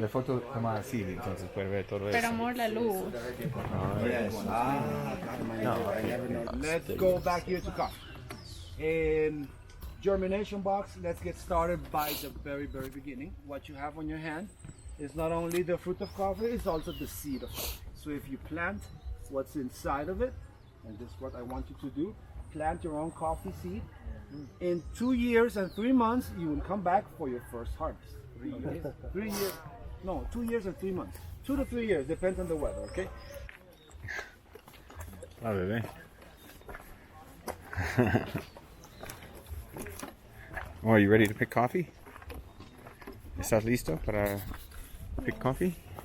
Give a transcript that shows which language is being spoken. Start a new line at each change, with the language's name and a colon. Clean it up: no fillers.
Spanish: La foto toma así, entonces puede ver todo eso. Pero amor, la luz.
English: Yes. Let's go back here to coffee. In germination box, let's get started by the very, very beginning. What you have on your hand is not only the fruit of coffee, it's also the seed of coffee. So if you plant what's inside of it, and this is what I want you to do, plant your own coffee seed. In 2 years and 3 months, you will come back for your first harvest. 3 years? 3 years? No, 2 years and 3 months. 2 to 3 years, depends on the weather, okay?
Spanish: Ah, bebé.
English: Oh, are you ready to pick coffee?
Spanish: ¿Estás listo para
English: pick coffee?